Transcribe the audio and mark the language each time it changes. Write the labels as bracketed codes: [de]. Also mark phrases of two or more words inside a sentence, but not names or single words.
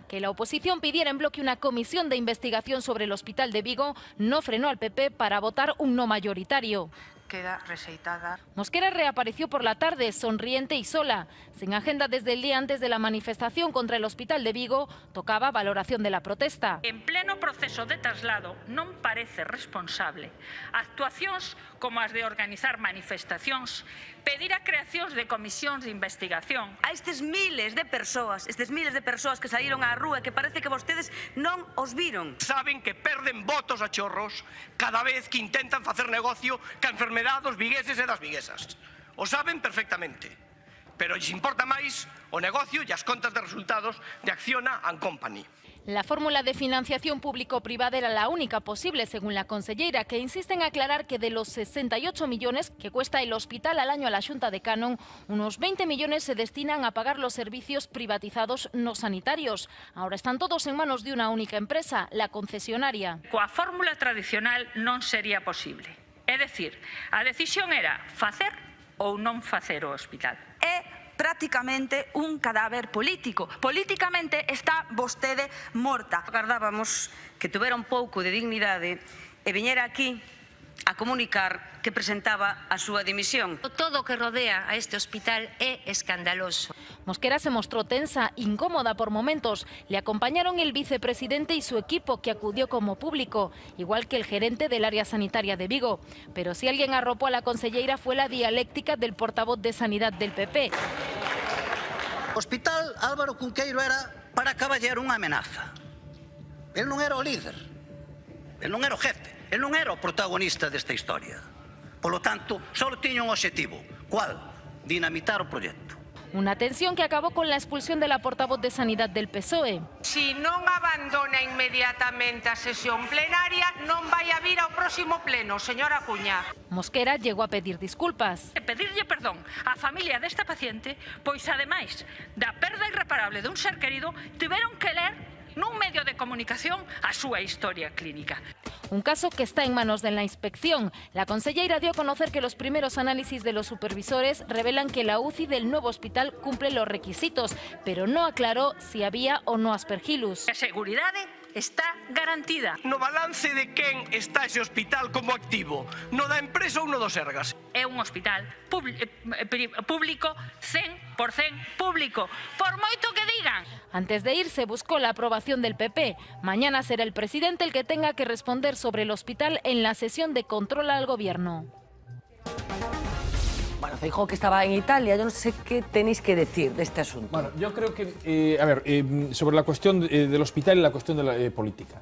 [es] Que la oposición pidiera en bloque una comisión de investigación sobre el Hospital de Vigo no frenó al PP para votar un no mayoritario. [gl] Queda rexeitada. [es] Mosquera reapareció por la tarde, sonriente y sola. Sin agenda desde el día antes de la manifestación contra el Hospital de Vigo, tocaba valoración de la protesta. [gl] En pleno proceso de traslado non parece responsable actuacións como as de organizar manifestacións, pedir a creacións de comisións de investigación. A estes miles de persoas que saíron á rúa, que parece que vostedes non os viron. Saben que perden votos a chorros cada vez que intentan facer negocio ca enfermedade dos vigueses e das viguesas. O saben perfectamente, pero lles importa máis o negocio e as contas de resultados de Acciona and Company. [es] La fórmula de financiación público-privada era la única posible, según la consellera, que insiste en aclarar que de los 68 millones que cuesta el hospital al año a la Xunta de Canon, unos 20 millones se destinan a pagar los servicios privatizados no sanitarios. Ahora están todos en manos de una única empresa, la concesionaria. [gl] Coa fórmula tradicional non sería posible. É dicir, a decisión era facer ou non facer o hospital. [es] Prácticamente un cadáver político. [gl] Políticamente está vostede morta. Agardábamos que tuvera un pouco de dignidade e viñera aquí a comunicar que presentaba a súa dimisión. Todo o que rodea a este hospital é escandaloso. [es] Mosquera se mostró tensa, incómoda por momentos. Le acompañaron el vicepresidente y su equipo, que acudió como público, igual que el gerente del área sanitaria de Vigo. Pero si alguien arropó a la consellera fue la dialéctica del portavoz de Sanidad del PP. [gl] Hospital Álvaro Cunqueiro era para Caballero unha amenaza. El non era o líder, el non era o jefe, el non era o protagonista desta historia. Polo tanto, só tiña un obxectivo. Cual? Dinamitar o proxecto. [es] Una tensión que acabó con la expulsión de la portavoz de Sanidad del PSOE. [gl] Si non abandona inmediatamente a sesión plenaria, non vai a vir ao próximo pleno, señora Cuña. [es] Mosquera llegó a pedir disculpas. [gl] Pedirlle perdón á familia desta paciente, pois ademais da perda irreparable dun ser querido, tiveron que ler nun medio de comunicación a súa historia clínica. [es] Un caso que está en manos de la inspección. La consellera dio a conocer que los primeros análisis de los supervisores revelan que la UCI del nuevo hospital cumple los requisitos, pero no aclaró si había o no aspergillus. [gl] A seguridade está garantida. No balance de quen está ese hospital como activo, no da empresa ou no do Sergas? É un hospital público, 100% público, por moito que digan. [es] Antes de irse buscó la aprobación del PP. Mañana será el presidente el que tenga que responder sobre el hospital en la sesión de control al gobierno. Bueno, Feijóo, que estaba en Italia, yo no sé qué tenéis que decir de este asunto. Bueno, yo creo que, sobre la cuestión del hospital y la cuestión de la política.